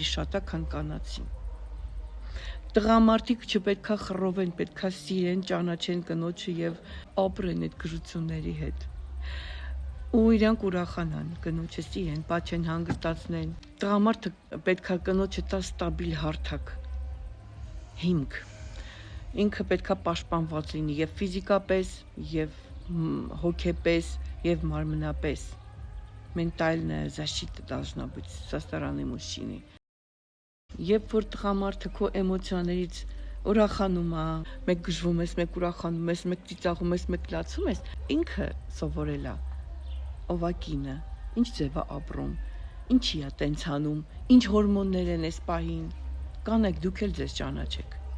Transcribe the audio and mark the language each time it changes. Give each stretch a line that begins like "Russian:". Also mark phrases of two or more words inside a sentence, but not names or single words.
Armenian: շատ է, քան կանացի։ Տղամարդիկ չպետքա խռովեն, պետքա սիրեն, ճանաչեն կնոջը եւ ապրեն այդ գրությունների հետ։ Ու իրանք ուրախանան, կնոջը սիրեն, պատճեն հանգստացնեն։ Տղամարդը պետքա կնոջը տա ստաբիլ հարթակ, հիմք։ Ինքը պետքա պաշտպանված լինի եւ ֆիզիկապես, եւ հոգեպես, եւ մարմնապես։
Russian: Մենտальная защита должна быть со стороны мужчины։
Armenian: Երբ որ տղամարդը քո էմոցիաներից ուրախանում է, մեկ գժվում ես, մեկ ուրախանում ես, մեկ ծիծաղում ես, մեկ լացում ես, ինքը սովորել է, ով է կինը, ինչ ձև է ապրում, ինչի է տենց անում, ինչ հորմոններ են այս պահին։ Կանեք, դուք էլ ձեզ ճանաչեք։